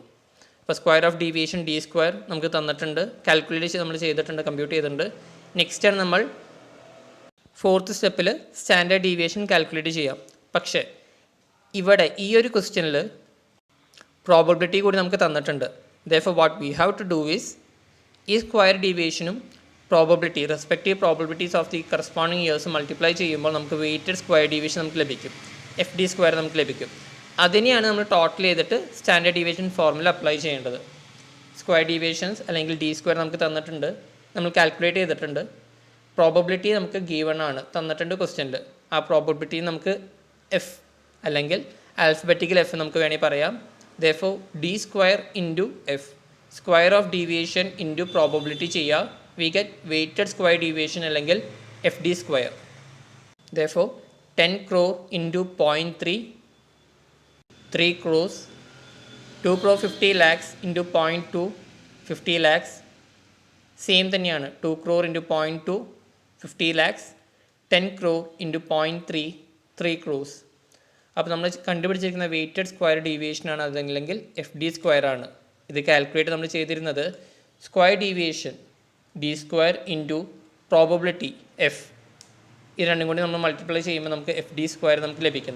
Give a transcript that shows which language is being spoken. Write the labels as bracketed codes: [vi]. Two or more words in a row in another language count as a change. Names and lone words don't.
[ml] അപ്പോൾ [en] square of deviation d square [ml] നമുക്ക് തന്നിട്ടുണ്ട്, കാൽക്കുലേറ്റ് നമ്മൾ ചെയ്തിട്ടുണ്ട്, കമ്പ്യൂട്ട് ചെയ്തിട്ടുണ്ട്. നെക്സ്റ്റ് ആണ് നമ്മൾ ഫോർത്ത് സ്റ്റെപ്പിൽ [en] standard deviation calculate [ml] ചെയ്യാം. പക്ഷേ ഇവിടെ ഈ ഒരു ക്വസ്റ്റ്യനിൽ പ്രോബബിലിറ്റി കൂടി നമുക്ക് തന്നിട്ടുണ്ട്. [en] Therefore what we have to do is [ml] ഈ സ്ക്വയർ ഡീവിയേഷനും [en] probability respective probabilities of the corresponding years multiply [ml] ചെയ്യുമ്പോൾ നമുക്ക് [en] weighted square deviation [ml] നമുക്ക് ലഭിക്കും, [en] f d square [ml] നമുക്ക് ലഭിക്കും. അതിനെയാണ് നമ്മൾ ടോട്ടൽ ചെയ്തിട്ട് [en] standard deviation formula apply [ml] ചെയ്യേണ്ടത്. [en] square deviations [ml] അല്ലെങ്കിൽ [en] d square [ml] നമുക്ക് തന്നിട്ടുണ്ട്, നമ്മൾ കാൽക്കുലേറ്റ് ചെയ്തിട്ടുണ്ട്. പ്രോബബിലിറ്റി നമുക്ക് ഗീവൺ ആണ്, തന്നിട്ടുണ്ട് ക്വസ്റ്റ്യനിൽ. ആ പ്രോബബിലിറ്റി നമുക്ക് എഫ് അല്ലെങ്കിൽ [en] alphabetical f [ml] നമുക്ക് വേണമെങ്കിൽ പറയാം. [en] Therefore d square into f, square of deviation into probability ചെയ്യുക, we get weighted square deviation അല്ലെങ്കിൽ fd square. Therefore 10 crore into 0.3, 3 crores, 2 crore 50 lakhs into 0.2, 50 lakhs. സെയിം തന്നെയാണ്, 2 crore into 0.2, 50 lakhs, 10 crore into 0.3, 3 crores. [ml] അപ്പോൾ നമ്മൾ കണ്ടുപിടിച്ചിരിക്കുന്ന [en] weighted square [ml] ഡീവിയേഷനാണ്, അതല്ലെങ്കിൽ [en] f d square [ml] ആണ്. ഇത് കാൽക്കുലേറ്റ് നമ്മൾ ചെയ്തിരുന്നത് [en] square deviation d square into probability f, [ml] ഇത് രണ്ടും കൂടി നമ്മൾ മൾട്ടിപ്ലൈ ചെയ്യുമ്പോൾ നമുക്ക് [en] f d square [ml] നമുക്ക് ലഭിക്കുന്നു.